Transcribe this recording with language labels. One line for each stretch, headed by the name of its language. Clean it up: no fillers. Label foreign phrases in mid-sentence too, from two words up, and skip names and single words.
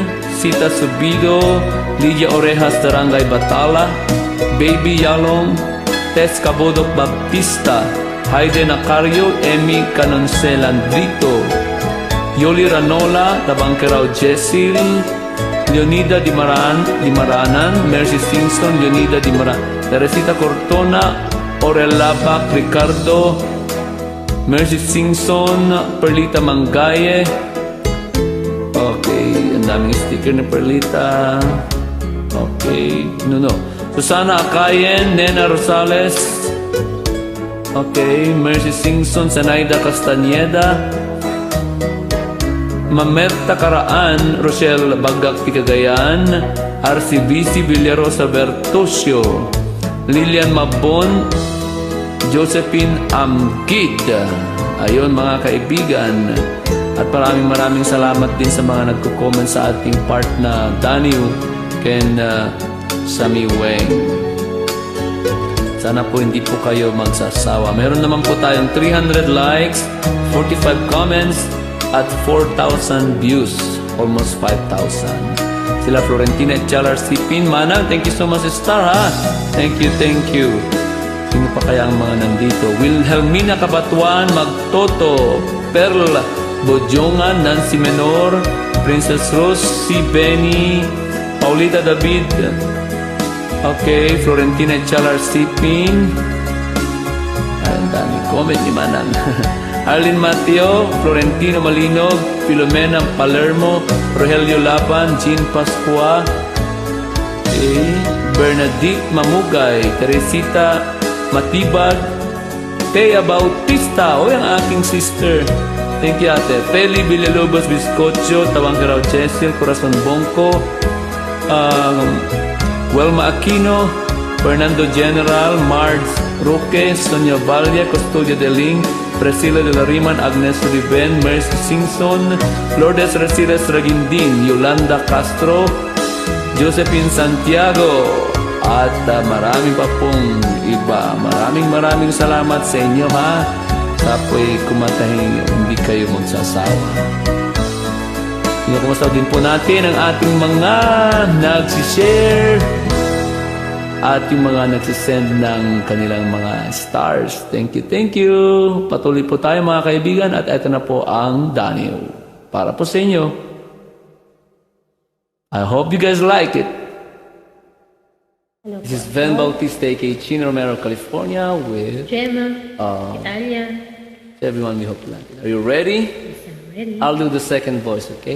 Filipino: Sita Subido, Lydia Orejas Darangay Batala, Baby Yalong, Tess Cabodok Baptista, Haide Nacario, Emmy Canoncelan Brito, Yoli Ranola, Tabangkerao Jessil, Leonida Dimaranan, Mercy Simpson, Leonida Dimaranan, Teresita Cortona, Orel Labac, Ricardo, Mercy Simpson, Perlita Mangaye. Okay, ang daming sticker ni Perlita. Okay, no. Susana Akayen, Nena Rosales. Okay, Mercy Simpson, Sanaida Castañeda, Mamerta Karaan, Rochelle Bagak Ticagayan, RCBC Villarosa Bertosio, Lilian Mabon, Josephine Amgid. Ayun mga kaibigan. At maraming salamat din sa mga nagko-comment sa ating part na Daniel Ken Sammy Weng. Sana po hindi po kayo magsasawa. Meron naman po tayong 300 likes, 45 comments, at 4,000 views. Almost 5,000. Sila Florentina at Chalar Sipin. Manang,
English: thank you so much, Star, ha? Thank you.
Filipino: Sino pa kaya ang mga nandito? Wilhelmina Kabatuan, Magtoto, Pearl Bojongan, Nancy Menor, Princess Rose, si Benny, Paulita David, okay, Florentina Chalar Sipin, ang dami comment ni Manang. Arlene Mateo, Florentino Malinog, Filomena Palermo, Rogelio Laban, Jean Pascua, okay, Bernadette Mamugay, Teresita Matibag, Thea Bautista, o yung aking sister.
English: Thank you, ate.
Filipino: Feli Villalobos Bizcocho, Tabangkerao Chesil, Corazon Bongko, Welma Aquino, Fernando General, Marge Roque, Sonia Valle, Custodia Deling, Priscilla de la Riman, Agnes Riven, Mercy Simpson, Lourdes Resiles Ragindin, Yolanda Castro, Josephine Santiago, at marami pa pong iba. Maraming salamat sa inyo, ha? Tapoy kumatahin, hindi kayo magsasawa. Kumusta din po natin ang ating mga nagsishare at yung mga nagsisend ng kanilang mga stars.
English: Thank you.
Filipino: Patuloy po tayo mga kaibigan at ito na po ang Daniel para po sa inyo.
English: I hope you guys like it. Hello, This is Van Bautista, aka Chino Romero, California with Gemma, Italia. everyone. We hope you like it. Are you ready? Yes, I'm ready. I'll do the second voice, okay?